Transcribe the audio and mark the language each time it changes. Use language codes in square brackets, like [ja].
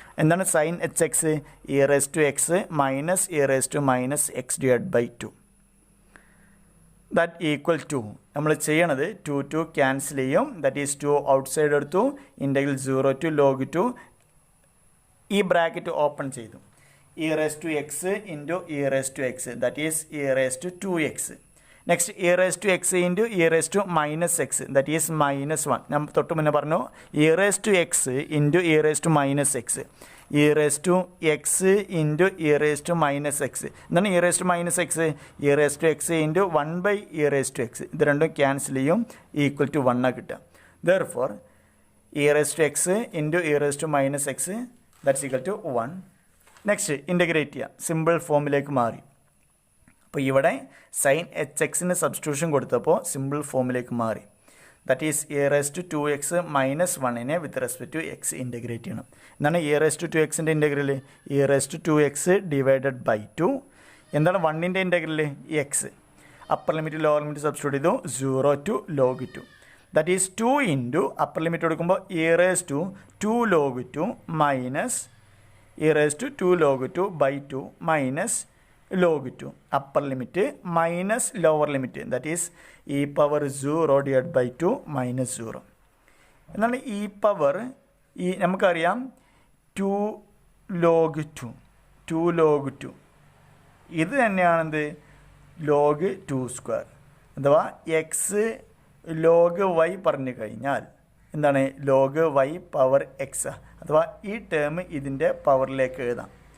[en] എന്താണ് sine h x? E raise to x minus e raise to minus x divide by 2. [ml] That equal to നമ്മൾ ചെയ്യണത് 2 cancel ചെയ്യും. That is 2 out side എടുത്തു. Integral 0 to log 2 ഈ bracket open ചെയ്തു. [en] e raised to x into e raised to x, that is e raised to 2x. Next e raised to x into e raised to minus x, that is minus 1. [ml] നമ്മൾ തൊട്ട് മുന്നേ പറഞ്ഞു [en] e raised to x into e raised to minus x, [ml] e raised to x into e raised to minus x. [en] എന്താണ് e raised to minus x? e raised to x into 1 by e raised to x. [ml] ഇത് രണ്ടും cancel ചെയ്യും, equal to 1 കിട്ടുക. [en] Therefore e raised to x into e raised to minus x, that's equal to 1. [ml] Next integrate ചെയ്യുക, simple ഫോമിലേക്ക് മാറി. അപ്പോൾ ഇവിടെ sign H എക്സിന് സബ്സ്റ്റിറ്റ്യൂഷൻ കൊടുത്തപ്പോൾ സിമ്പിൾ ഫോമിലേക്ക് മാറി. [en] That is e raise to 2x minus 1 with respect to x integrate ചെയ്യണം. എന്താണ് e raise to 2xൻ്റെ integral? E raise to 2x divided by 2. [ml] എന്താണ് 1ൻ്റെ integral? X. [en] Upper limit lower limit substitute ചെയ്തു, 0 to log 2. That is 2 into upper limit കൊടുക്കുമ്പോൾ e raise to 2 log 2 minus e raised to 2 log 2 by 2 minus log 2. upper limit minus lower limit, that is e power 0 divided by 2 minus 0. [ml] എന്നാൽ e power നമുക്കറിയാം 2 log 2 ഇത് തന്നെയാണെന്ത് log 2 square അഥവാ X log Y പറഞ്ഞു കഴിഞ്ഞാൽ എന്താണ് log Y power X അഥവാ ഈ term ഇതിൻ്റെ പവറിലേക്ക് എഴുതാം.